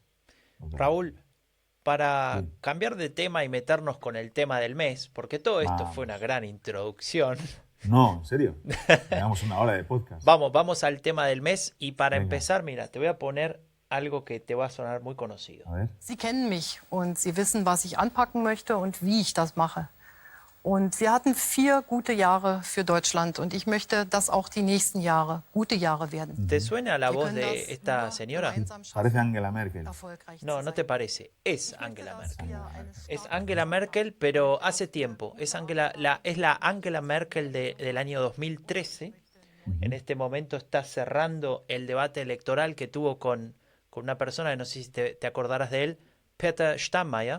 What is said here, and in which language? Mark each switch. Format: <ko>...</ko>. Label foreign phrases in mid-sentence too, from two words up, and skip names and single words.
<es>Raúl, para cambiar de tema y meternos con el tema del mes, porque todo esto fue una gran introducción. No, en serio. Llevamos una hora de podcast. Vamos al tema del mes y para empezar, mira, te voy a poner algo que te va a sonar muy conocido. A ver.</es> <de>Sie kennen mich und Sie wissen, was ich anpacken möchte und wie ich das mache. Und wir hatten 4 gute Jahre für Deutschland und ich möchte, dass auch die nächsten Jahre gute Jahre werden.</de> <es>¿Te suena la voz de esta señora? Parece Angela Merkel. No, no te parece. Es Angela Merkel. Es Angela Merkel, pero hace tiempo. Es la Angela Merkel del año 2013. En este momento está cerrando el debate electoral que tuvo con una persona que no sé si te acordarás de él, Peter Steinmeier.</es>